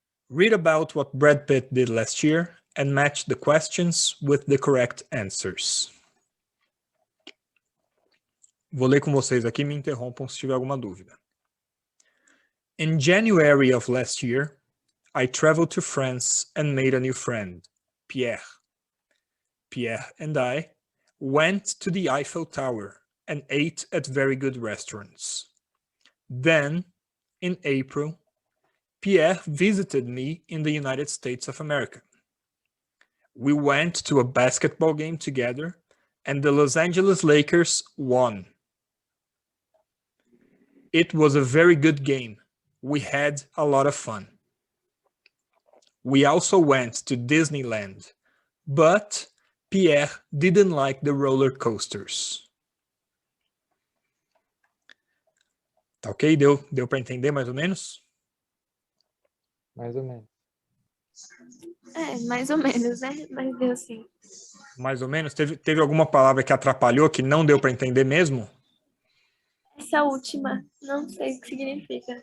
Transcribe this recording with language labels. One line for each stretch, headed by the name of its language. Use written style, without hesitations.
English: Read about what Brad Pitt did last year and match the questions with the correct answers.
Portuguese: Vou ler com vocês aqui, me interrompam se tiver alguma dúvida.
English: In January of last year, I traveled to France and made a new friend, Pierre. Pierre and I went to the Eiffel Tower and ate at very good restaurants. Then, in April, Pierre visited me in the United States of America. We went to a basketball game together and the Los Angeles Lakers won. It was a very good game. We had a lot of fun. We also went to Disneyland, but Pierre didn't like the roller coasters.
Portuguese: Tá ok? Deu para entender mais ou menos? Mais ou menos. Mais ou menos, né? Mas deu sim. Mais ou menos? Teve alguma palavra que atrapalhou, que não deu para entender mesmo? Essa última, não sei o que significa.